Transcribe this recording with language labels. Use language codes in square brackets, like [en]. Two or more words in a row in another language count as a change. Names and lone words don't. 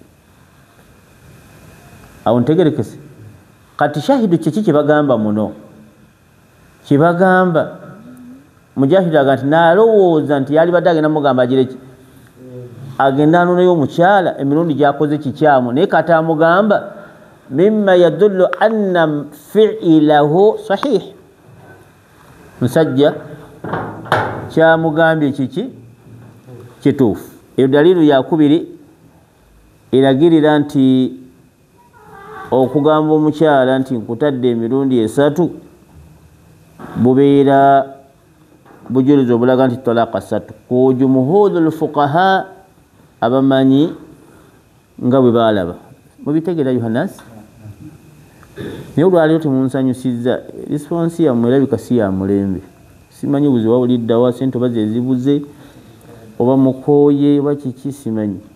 [lg] awo ntegerekese kati shahidu kiki kyebagamba muno kyebagamba Mujahid agamba nti nalowooza nti yali badde agenda mugamba agireki agenda anoneyo omukyala emirundi gyakoze kikyamu naye kati amugamba [ar] مما يدل أن فعله صحيح [lg] musajja kyamugambye kiki kituufu eyo dalilu yakubiri eragirira nti okugamba omukyala nti nkutadde emirundi 3 bubeera bujuliza obulaga nti talaqa 3 ku [ar] جمهور الفقهاء [lg] abamanyi nga bwe balaba mubitegeera Yohannas naye olwaliro temunsanyusizza response yammwe erabika si ya mulembe simanyi buzi wawuliddawa sente oba zezibuze oba mukooye oba kiki simanyi